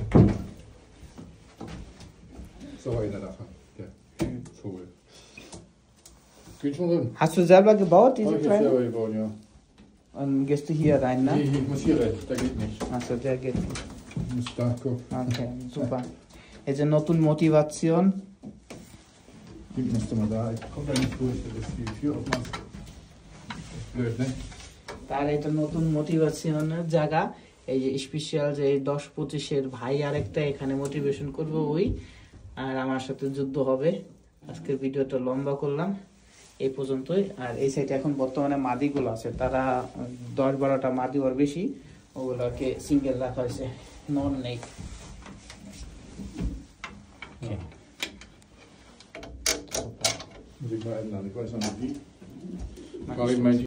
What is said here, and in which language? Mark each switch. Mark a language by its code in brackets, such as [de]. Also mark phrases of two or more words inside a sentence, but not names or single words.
[de] So, einer davon. Der Vogel. Geht schon drin. Hast du selber gebaut, diese Habe ich jetzt kleine? selber gebaut, ja. Und gehst du hier rein, ne? Nee, ich muss hier rein, da geht nicht. Achso, der geht. Ich muss da gucken. Okay, super. [bn] এই যে নতুন মোটিভেশন [de] Die musste man da, ich komme da nicht durch, das ist die Tür aufmachst. Blöd, ne? [bn] তার এটা নতুন মোটিভেশনের জায়গা এই যে স্পেশাল যে 10-25-এর ভাই আরেকটা এখানে মোটিভেশন করবে ওই আর আমার সাথে যুদ্ধ হবে আজকের ভিডিওটা লম্বা করলাম এই পর্যন্তই আর এই সাইডে এখন বর্তমানে মাদিগুলো আছে তারা 10-12টা মাদি ওর বেশি ওগুলোকে সিঙ্গেল রাখা হয়েছে নন নেই [de] Muss ich mal ändern, ich weiß noch nicht wie. Mach ich mein